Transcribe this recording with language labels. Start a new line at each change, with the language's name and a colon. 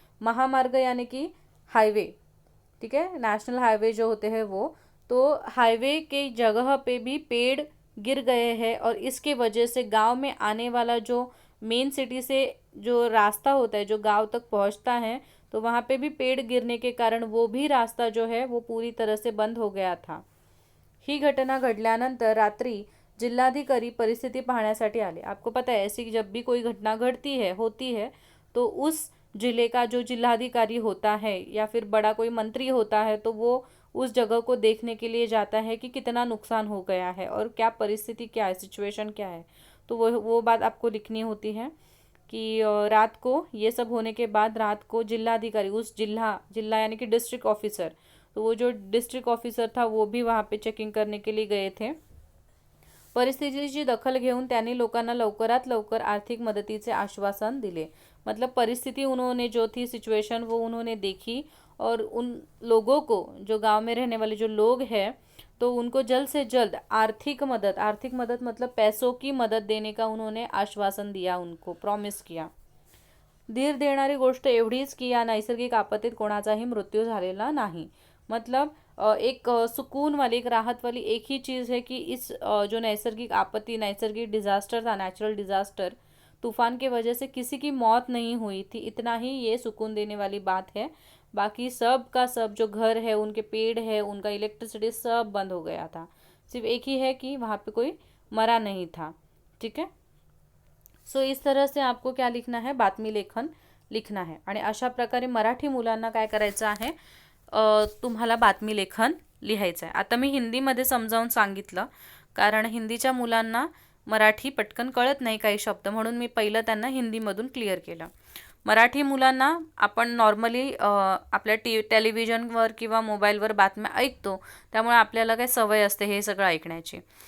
Hindi: महामार्ग यानी कि हाईवे, ठीक है, नेशनल हाईवे जो होते हैं वो, तो हाईवे के जगह पे भी पेड़ गिर गए हैं और इसके वजह से गांव में आने वाला जो मेन सिटी से जो रास्ता होता है जो गांव तक पहुंचता है, तो वहाँ पे भी पेड़ गिरने के कारण वो भी रास्ता जो है वो पूरी तरह से बंद हो गया था।
Marathi: ही घटना घडल्यानंतर रात्रि जिल्हाधिकारी परिस्थिति पाहण्यासाठी आले।
Hindi: आपको पता है ऐसी जब भी कोई घटना घटती है, होती है, तो उस जिले का जो जिलाधिकारी होता है या फिर बड़ा कोई मंत्री होता है तो वो उस जगह को देखने के लिए जाता है कि कितना नुकसान हो गया है और क्या परिस्थिति क्या है, सिचुएशन क्या है। तो वो बात आपको लिखनी होती है कि रात को ये सब होने के बाद रात को जिलाधिकारी, उस जिला यानी कि डिस्ट्रिक्ट ऑफिसर, तो वो जो डिस्ट्रिक्ट ऑफिसर था वो भी वहाँ पे चेकिंग करने के लिए गए थे।
Marathi: परिस्थितीची दखल घेऊन त्यांनी लोकांना लवकरात लवकर आर्थिक मदतीचे आश्वासन दिले।
Hindi: मतलब परिस्थिति उन्होंने जो थी सिचुएशन वो उन्होंने देखी और उन लोगों को, जो गांव में रहने वाले जो लोग हैं, तो उनको जल्द से जल्द आर्थिक मदद मतलब पैसों की मदद देने का उन्होंने आश्वासन दिया, उनको प्रॉमिस किया। धीर देणारी गोष्ट एवढीच की या नैसर्गिक आपत्तीत कोणाचाही मृत्यू झालेला नाही। मतलब एक सुकून वाली, एक राहत वाली एक ही चीज़ है कि इस जो नैसर्गिक आपत्ति, नैसर्गिक डिज़ास्टर था, नेचुरल डिज़ास्टर, तूफान की वजह से किसी की मौत नहीं हुई थी, इतना ही ये सुकून देने वाली बात है। बाकी सब का सब जो घर है, उनके पेड़ है, उनका इलेक्ट्रिसिटी सब बंद हो गया था। सिर्फ एक ही है कि वहाँ पे कोई मरा नहीं था।
Marathi: ठीक आहे.
Hindi: सो इस तरह से आपको क्या लिखना है, बातमी लेखन लिखना है.
Marathi: आणि अशा प्रकारे मराठी मुलांना काय करायचं आहे, तुम्हाला बातमी लेखन लिहायचं आहे. आता मी हिंदीमध्ये समजावून सांगितलं, कारण हिंदीच्या मुलांना मराठी पटकन कळत नाही काही शब्द, म्हणून मी पहिलं त्यांना हिंदीमधून क्लिअर केलं. मराठी मुलांना आपण नॉर्मली आपल्या टेलिव्हिजनवर किंवा मोबाईलवर बातम्या ऐकतो, त्यामुळे आपल्याला काय सवय असते हे सगळं ऐकण्याची.